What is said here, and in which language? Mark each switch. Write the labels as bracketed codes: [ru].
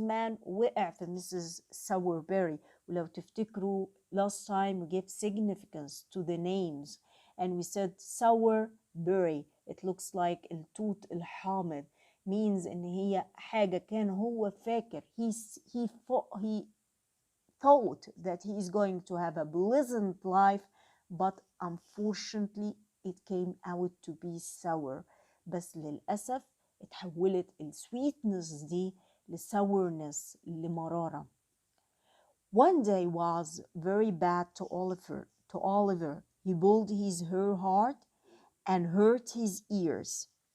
[en] Mann [ar] وقع في [en] Mrs. Sowerberry. [ar] ولو تفتكروا [en] last time we gave significance to the names and we said Sowerberry, it looks like [ar] التوت الحامض, [en] means [ar] إن هي حاجة كان هو فاكر, [en] he thought that he is going to have a pleasant life, but unfortunately it came out to be sour. [ar] بس للأسف اتحولت السويتنس دي لsourness, لمرارة. [en] One day was very bad to Oliver. He pulled his hair hard and hurt his ears.